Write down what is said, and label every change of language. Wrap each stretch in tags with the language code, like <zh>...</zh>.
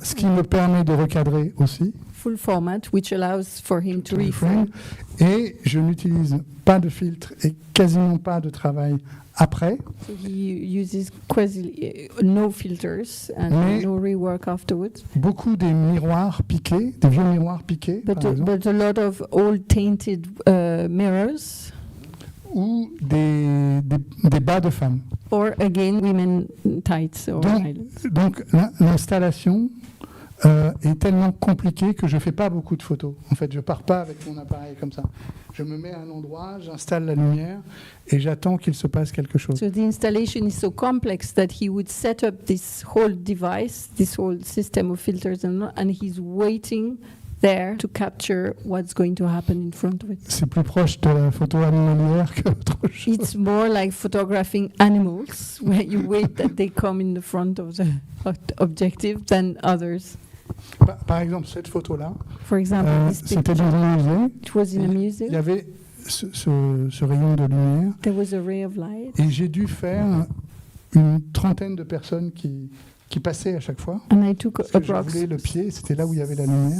<fr>Ce qui me permet de recadrer aussi.</fr> <en>Full format, which allows for him to reframe.</en> <fr>Et je n'utilise pas de filtre et quasiment pas de travail après.</fr> <en>So he uses quasi no filters and no rework afterwards.</en> <fr>Beaucoup des miroirs piqués, des vieux miroirs piqués,</fr> <en>but a lot of old tainted mirrors.</en> <fr>Ou des bas de femmes.</fr> <en>Or again, women tights or</en> <fr>donc l'installation est tellement compliquée que je ne fais pas beaucoup de photos. En fait, je ne pars pas avec mon appareil comme ça. Je me mets à un endroit, j'installe la lumière et j'attends qu'il se passe quelque chose.</fr> <en>So the installation is so complex that he would set up this whole device, this whole system of filters, and he's waiting there to capture what's going to happen in front of it.</en> <fr>C'est plus proche de la photo animalière que autre chose.</fr> <en>It's more like photographing animals, where you wait that they come in the front of the objective than others.</en> <fr>Par exemple, cette photo-là,</fr> <en>For example, this</en> <fr>c'était dans un musée.</fr> <en>It was in a museum.</en> <fr>Il y avait ce rayon de lumière.</fr> <en>There was a ray of light.</en> <fr>Et j'ai dû faire une trentaine de personnes qui passaient à chaque fois.</fr> <en>And I took</en> <fr>Parce que je voulais le pied, c'était là où il y avait la lumière.</fr>